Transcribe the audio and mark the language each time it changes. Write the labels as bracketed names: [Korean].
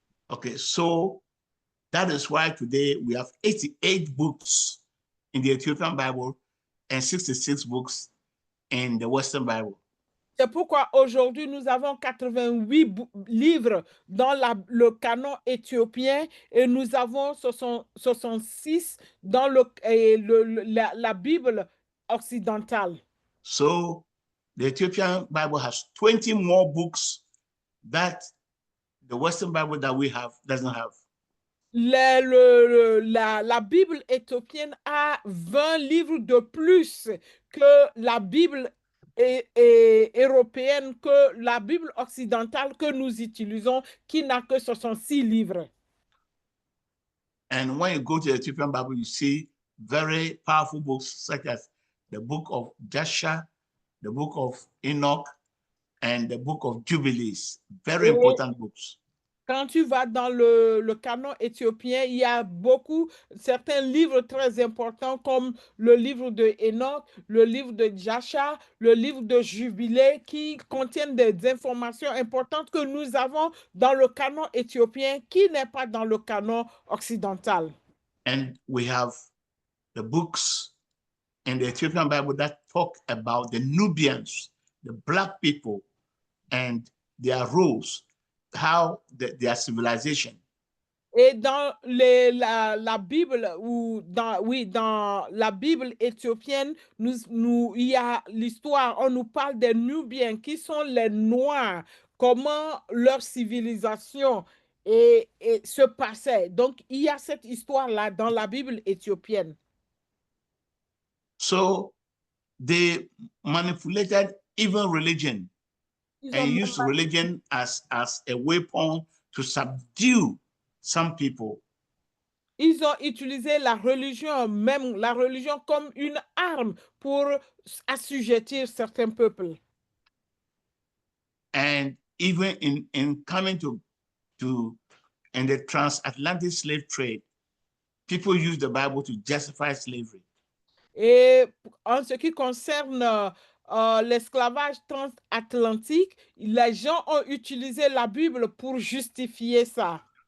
[English] Okay, so that is why today we have 88 books in the Ethiopian Bible and 66 books in the Western Bible. [French] C'est pourquoi aujourd'hui nous avons 88 livres dans le canon éthiopien et nous avons 66 dans la Bible occidentale. [English] So the Ethiopian Bible has 20 more books that the Western Bible that we have doesn't have. [French] La Bible éthiopienne a 20 livres de plus que la Bible européenne, que la Bible occidentale que nous utilisons, qui n'a que 66 livres. [English] And when you go to the Ethiopian Bible, you see very powerful books such as the book of Jasher, the book of Enoch, and the book of Jubilees. Very important books. [French] Quand tu vas dans le canon éthiopien, il y a certains livres très importants comme le livre de Enoch, le livre de Jasher, le livre de Jubilé qui contiennent des informations importantes que nous avons dans le canon éthiopien qui n'est pas dans le canon occidental. [English] And we have the books in the Ethiopian Bible that talk about the Nubians, the black people, and their roles, how their civilization. [French] Et dans la Bible, dans la Bible éthiopienne, il y a l'histoire, on nous parle des Nubiens, qui sont les Noirs, comment leur civilisation se passait. Donc, il y a cette histoire-là dans la Bible éthiopienne. [English] So they manipulated even religion and used religion as a weapon to subdue some people. [French] Ils ont utilisé la religion, même la religion comme une arme pour assujettir certains peuples. [English] And even in coming to in the transatlantic slave trade, people use the Bible to justify slavery. [French] Et en ce qui concerne l'esclavage transatlantique, les gens ont utilisé la Bible pour justifier ça.